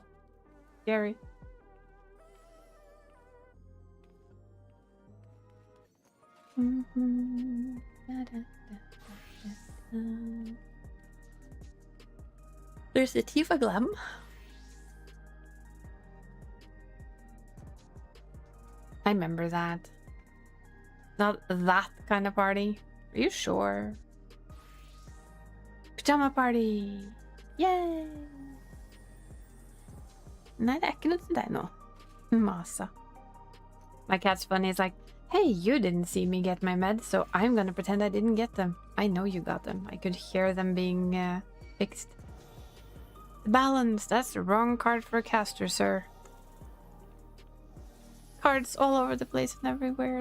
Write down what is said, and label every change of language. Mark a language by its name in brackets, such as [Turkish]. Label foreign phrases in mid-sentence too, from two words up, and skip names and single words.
[English] Scary. There's the Tifa Glam. I remember that. Not that kind of party. Are you sure? Pajama party! Yay! [Norwegian] Nei, det er ikke noe til deg nå. Masa. [English] My cat's funny. It's like, hey, you didn't see me get my meds, so I'm gonna pretend I didn't get them. I know you got them. I could hear them being fixed. The balance. That's the wrong card for a caster, sir. Cards all over the place and everywhere.